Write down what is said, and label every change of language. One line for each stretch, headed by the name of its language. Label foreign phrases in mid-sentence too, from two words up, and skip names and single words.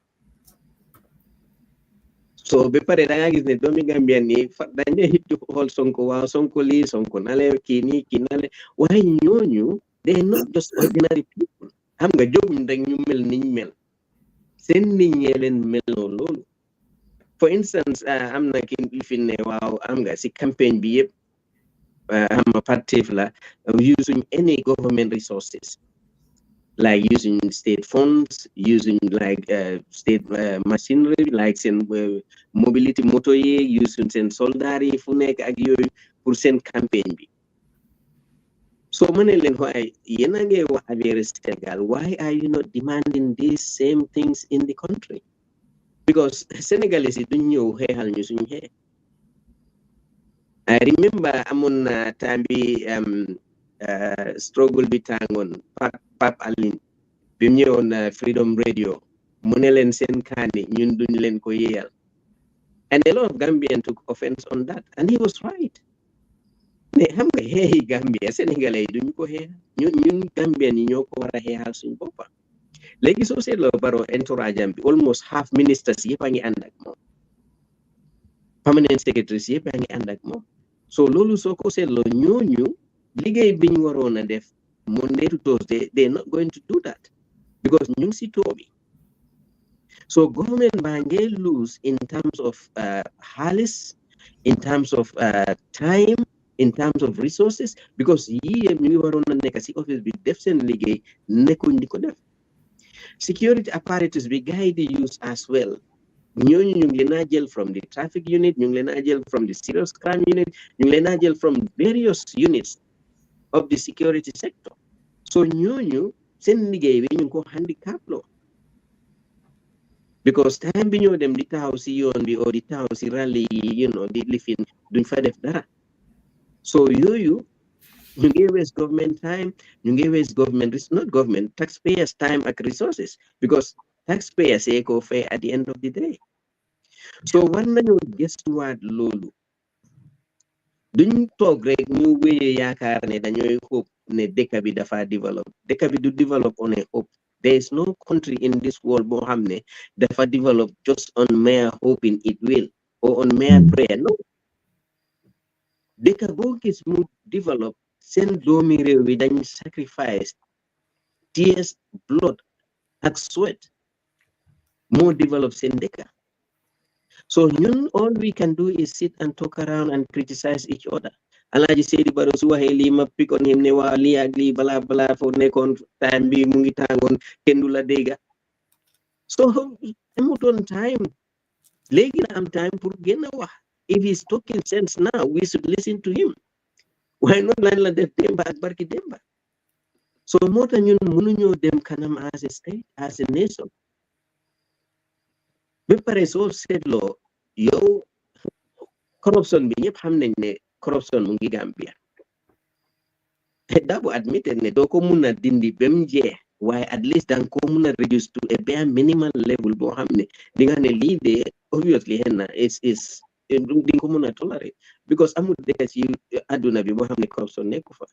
Wolof: so ba pare da nga gis ne doomi Gambian ni dañ ne hit xool Sonko waaw Sonko lii Sonko nale kii nii kii nale waaye ñooñu
English: they not just ordinary people
Wolof: xam nga jóguñ rek ñu mel niñ mel seen nit ñee leen mel loolu
English: for instance
Wolof: am na ki fi ne waaw am nga si campagne bi yëpp am a partif la
English: using any government resources like using state funds, using like state machinery, like
Wolof: seen mobility moto yi, using seen soldat yi fu nekk ak yooyu pour seen campagne bi. So ma ne leen waaye yéen a ngi wax affaire Sénégal,
English: why are you not demanding these same things in the country?
Wolof: Because Senegalese yi duñ ñëw xeexal ñu suñu xeex. I remember amoon na time bi struggle bi tàngoon Pap Alin bi mu ñëwoon Freedom Radio mu ne leen seen kaani ñun duñ leen ko yéeyal,
English: and a lot of Gambians took offense on that, and he was right.
Wolof: ne xam nga xeexi Gambia Sénégalais yi duñ ko xeex ñun Gambian yi ñoo ko war a xeexal suñu boppa. Léegi soo seetloo Barrow entourage am bi
English: almost half ministers
Wolof: yëpp a ngi ànd ak moom,
English: permanent secretaries
Wolof: yëpp a ngi ànd ak moom. So loolu soo ko seetloo ñooñu liggéey biñ waroon a def
English: Monday to Thursday, they're not going to do that because
Wolof: ñu ngi si too bi. So government baa ngi lose
English: in terms of
Wolof: xaalis,
English: in terms of time, in terms of resources, because
Wolof: yii yëpp ñu ngi waroon a nekk si office bi def seen liggéey nekkuñ di ko def.
English: Security apparatus
Wolof: bi gars yi di
English: use as well.
Wolof: ñooñu ñu ngi leen a jël
English: from the traffic unit,
Wolof: ñu ngi leen a jël
English: from the serious crime unit,
Wolof: ñu ngi leen a jël
English: from various units of the security sector.
Wolof: So ñooñu seen liggéey bi ñu ngi ko handicap loo, because time bi ñoo dem di taxaw si yoon bi o di taxaw si rally yi di lifin duñ fa def dara. So yooyu ñu ngi
English: waste government time,
Wolof: ñu ngi
English: waste government, not government, taxpayers time
Wolof: ak resources,
English: because taxpayers
Wolof: yi ko fay
English: at the end of the day.
Wolof: So war nañu gëstuwaat loolu, duñ toog rek ñu wéyee yaakaar ne dañooy hope ne dëkk bi dafa develop. Dëkk bi du develop
English: on a hope. There is no country in this world
Wolof: boo xam ne dafa
English: develop just on mere hoping it will or on mere prayer. No.
Wolof: Dëkk boo gis mu develop, seen doomi réew bi dañ
English: sacrifice tears, blood
Wolof: ak sweat moo develop seen dëkk.
English: So ñun all we can do is sit and talk around and criticize each other.
Wolof: Alaaji Seydi Barrow su waxee lii ma
English: pick on him
Wolof: ne waa lii ak lii balaa foo nekkoon time bi mu ngi tàngoon kenn du la dégga. So amutoon time, léegi na am time pour gën a wax.
English: If he's talking sense now, we should listen to him. Why not
Wolof: lan la def demba ak barki demba? So moo tax ñun mënuñoo dem kanam
English: as a state, as a nation.
Wolof: Ba pare soo seetloo yow corruption bi ñëpp xam nañ ne corruption mu ngi Gambia. Darboe admitted ne doo ko mun a dindi ba mu jeex waaye
English: at least
Wolof: danga ko mun a
English: reduce to a bare minimal level
Wolof: boo xam ne di nga ne lii de obviously xëy na is di nga ko mun a tolerate because amul dëkk ci àdduna bi boo xam ne corruption nekku fa.